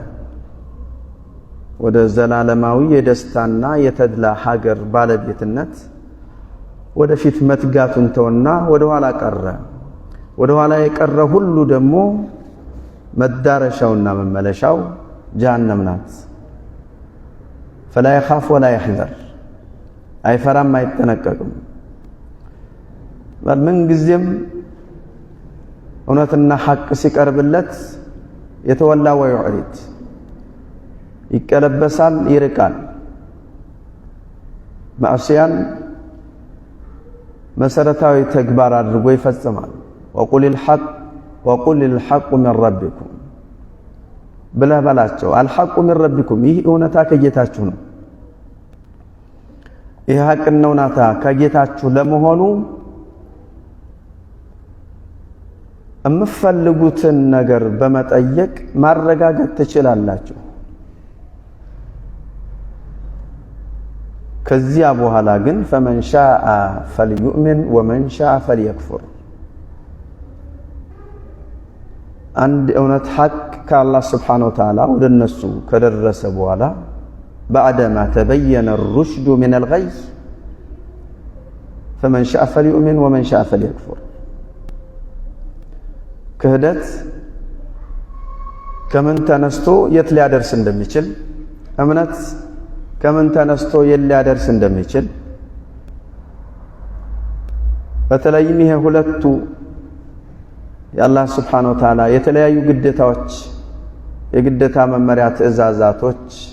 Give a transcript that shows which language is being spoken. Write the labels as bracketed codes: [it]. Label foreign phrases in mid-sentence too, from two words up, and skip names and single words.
[am] ወደ ዘላለማዊ የደስታና የተድላ ሀገር ባለቤትነት ወደፊት መትጋቱን ተወና ወደ ኋላ ቀረ። ወደ ኋላ የቀረ ሁሉ ደግሞ መዳረሻውና መመለሻው ጀሃነም ናት። ፈላ [ar] يخاف ولا يحذر [am] አይፈራም አይጠነቀቅም። ምን ጊዜም እውነትና ሐቅ ሲቀርብለት የተወላ ወይዕሪድ ይቀለበሳል፣ ይርቃል። ማዕሲያን መሰረታዊ ተግባር አድርጎ ይፈጽማል። [ar] وقل الحق من ربكم [am] ብለህ በላቸው። [ar] الحق من ربكم [am] ይህ እውነታ ከጌታችሁ ነው። ይህ ሐቅና እውነታ ከጌታችሁ ለመሆኑ የምትፈልጉትን ነገር በመጠየቅ ማረጋገጥ ትችላላችሁ። ከዚያ በኋላ ግን [ar] فمن شاء فليؤمن ومن شاء فليكفر [am] አንድ እውነት ሐቅ ከአላህ [ar] سبحانه وتعالى [am] ወደ እነሱ ከደረሰ በኋላ [ar] بعدما تبين الرشد من الغي فمن شاء فليؤمن ومن شاء فليكفر [am] ክህደት ከምን ተነስቶ የት ሊያደርስ እንደሚችል እምነት ከምን ተነስቶ የት ሊያደርስ እንደሚችል በተለይም ይሄ ሁለቱ የአላህ [ar] سبحانه وتعالى [am] የተለያዩ ግዴታዎች የግዴታ መመሪያ ትእዛዛቶች